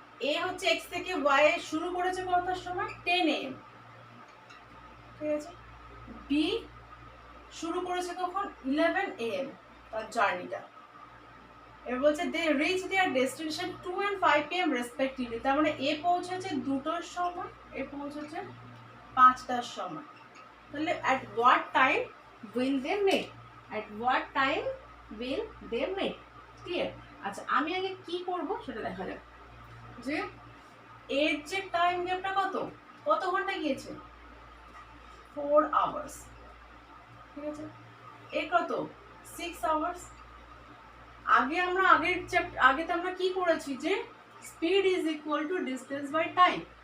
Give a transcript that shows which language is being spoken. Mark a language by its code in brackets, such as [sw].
[bn] এ হচ্ছে x থেকে y এ শুরু করেছে কটার সময় 10 am, ঠিক আছে। বি শুরু করেছে কখন 11 am তার জার্নিটা। এবার বলছে [en] They reach their destination 2 and 5 pm respectively. [bn] তার মানে এ পৌঁছেছে 2টার সময়, এ পৌঁছেছে 5টার সময়। তাহলে [en] at what time will they meet? At what time will they meet? [bn] Clear? আচ্ছা, আমি আগে কি করব সেটা দেখা যাক। যে এর যে টাইম গ্যাপটা কত ঘন্টা গিয়েছে 4 আওয়ার্স, ঠিক আছে। এ কত 6 আওয়ার্স। আগে আমরা কি করেছি যে [en] Speed is equal to distance by time.